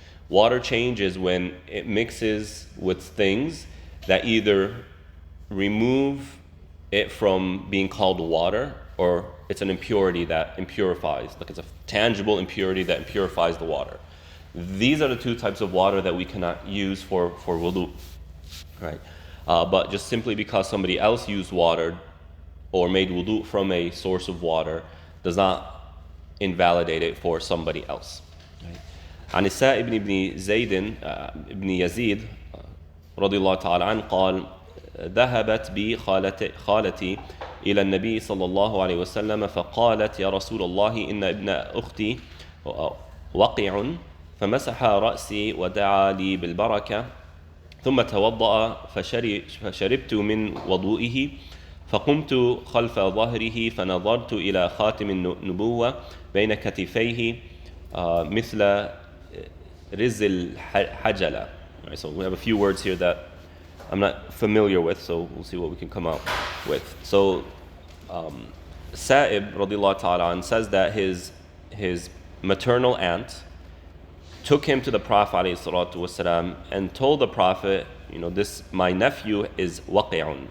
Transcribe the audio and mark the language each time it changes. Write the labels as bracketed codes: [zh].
[en] Water changes when it mixes with things that either remove it from being called water, or it's an impurity that impurifies, like it's a tangible impurity that impurifies the water. These are the two types of water that we cannot use for wudu, right? But just simply because somebody else used water or made wudu from a source of water does not invalidate it for somebody else. [ar] عن السائب بن زيد بن يزيد رضي الله تعالى عنه قال ذهبت بي خالتي إلى النبي صلى الله عليه وسلم فقالت يا رسول الله إن ابن أختي وقع فمسح رأسي ودعا لي بالبركة ثم توضأ فشربت من وضوئه فقمت خلف ظهره فنظرت إلى خاتم النبوة بين كتفيه مثل رز الحجلة. [en] Right, so we have a few words here that I'm not familiar with, so we'll see what we can come out with. So Sa'ib radiallahu ta'ala an says that his maternal aunt took him to the Prophet alayhi salatu wasalam and told the Prophet, you know, this my nephew is waqi'un.